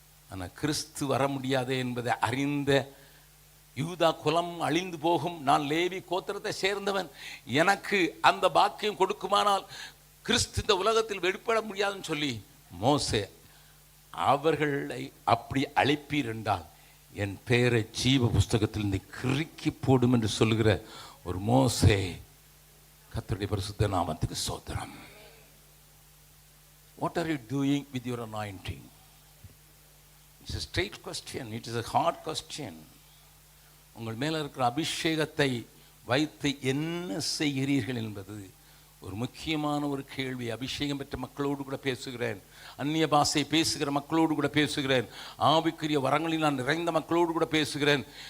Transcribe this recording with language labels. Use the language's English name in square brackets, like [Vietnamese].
[Tamil] ஆனா கிறிஸ்து வர முடியாது என்பதை அறிந்த யூதா குலம் அழிந்து போகும், நான் லேவி கோத்திரத்தை சேர்ந்தவன், எனக்கு அந்த பாக்கியம் கொடுக்குமானால் கிறிஸ்து இந்த உலகத்தில் வெளிப்பட முடியாதுன்னு சொல்லி மோசே அவர்களை அப்படி அழைப்பீர் என்றால் என் பெயரை ஜீவ புஸ்தகத்தில் இருந்து கிறுக்கி போடும் என்று சொல்லுகிற ஒரு மோசே, கர்த்தருடைய பரிசுத்த நாமத்துக்கு ஸ்தோத்திரம். [English] What are you doing with your anointing? It's a straight question. It is a hard question. [Tamil] உங்கள் மேலே இருக்கிற அபிஷேகத்தை வைத்து என்ன செய்கிறீர்கள் என்பது ஒரு முக்கியமான ஒரு கேள்வி. அபிஷேகம் பெற்ற மக்களோடு கூட பேசுகிறேன், அந்நிய பாஷை பேசுகிற மக்களோடு கூட பேசுகிறேன், ஆவிக்குரிய வரங்களில் நான் நிறைந்த மக்களோடு கூட பேசுகிறேன்.